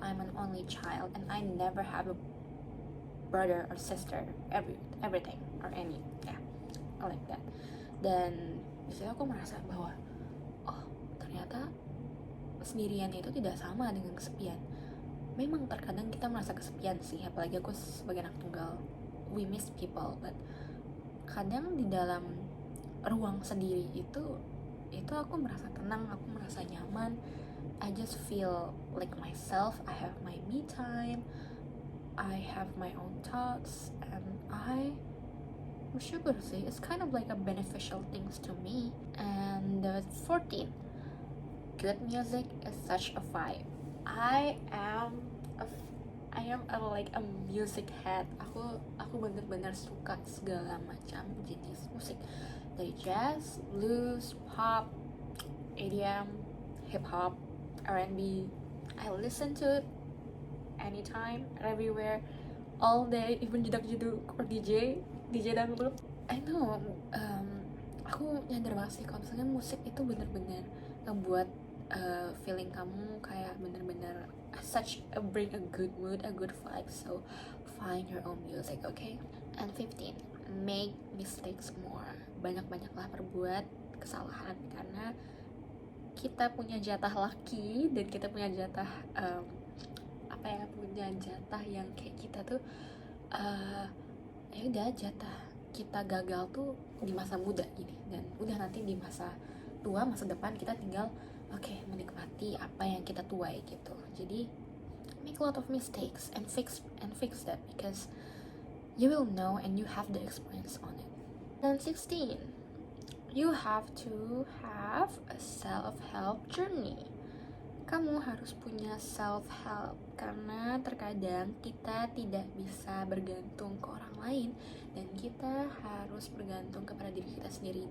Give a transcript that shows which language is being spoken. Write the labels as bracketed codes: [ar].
[en] I'm an only child and I never have a brother or sister, everything or any, yeah, I like that. [id] Dan disitu aku merasa bahwa oh ternyata sendirian itu tidak sama dengan kesepian. Memang terkadang kita merasa kesepian sih, apalagi aku sebagai anak tunggal, [en] we miss people, [id] but kadang di dalam ruang sendiri itu aku merasa tenang, aku merasa nyaman. [en] I just feel like myself. I have my me time, I have my own thoughts, and I [id] bersyukur sih. [en] It's kind of like a beneficial things to me. And 14, good music is such a vibe. I am like a music head. [id] Aku bener-bener suka segala macam jenis musik, dari jazz, blues, pop, EDM, hip hop, R&B. [en] I listen to it anytime, everywhere, all day, even jedak-jeduk or DJ dangdut. I know, [id] aku nyadar banget sih kalau misalnya musik itu bener-bener ngebuat feeling kamu kayak bener-bener [en] bring a good mood, a good vibe. So find your own music, okay? And 15, make mistakes more. [id] Banyak-banyaklah berbuat kesalahan, karena kita punya jatah laki dan kita punya jatah punya jatah yang kayak kita tuh ya udah, jatah kita gagal tuh di masa muda gini, dan udah nanti di masa tua, masa depan kita tinggal menikmati apa yang kita tuai gitu. [en] Jadi make a lot of mistakes and fix that, because you will know and you have the experience on it. And 16, you have to have a self-help journey. [id] Kamu harus punya self-help, karena terkadang kita tidak bisa bergantung ke orang lain dan kita harus bergantung kepada diri kita sendiri.